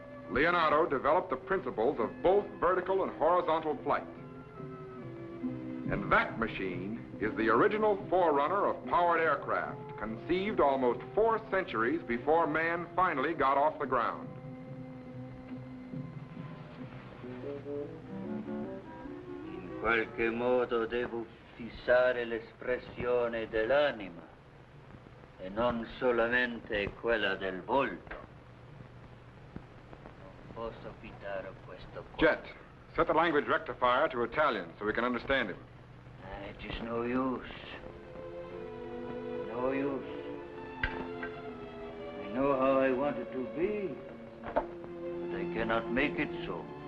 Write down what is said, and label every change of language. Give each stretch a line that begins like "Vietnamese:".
English: Leonardo developed the principles of both vertical and horizontal flight. And that machine is the original forerunner of powered aircraft, conceived almost 4 centuries before man finally got off the ground.
Italian: qualche modo devo fissare l'espressione dell'anima e non solamente quella del volto. Non posso fidare questo qua.
English: Jet, set the language rectifier to Italian so we can understand him. It is no use. No use. I know how I want it to be, but I cannot make it so.